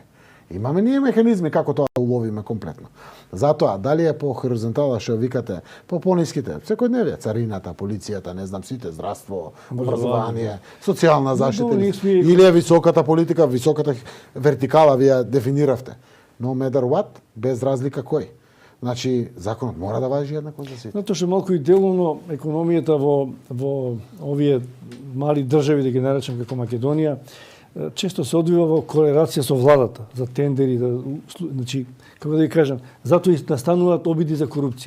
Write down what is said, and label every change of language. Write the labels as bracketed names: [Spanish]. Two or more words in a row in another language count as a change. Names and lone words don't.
[Macedonian] Имаме ние механизми како тоа да уловиме комплетно. Затоа, дали е по хоризонтала што викате, по пониските, секојдневие, царината, полицијата, не знам сите, здравство, образование, социјална заштита, или е високата политика, високата вертикала вие дефиниравте. [English] No matter what, [Macedonian] без разлика кој. Значи, законот мора да важи еднакво за сите. Затоа што малку и деловно економијата во овие мали држави, да ги наречам како Македонија, често се одвива во корелација со владата, за тендери, значи, како да ги кажам, затоа и настануваат обиди за корупција.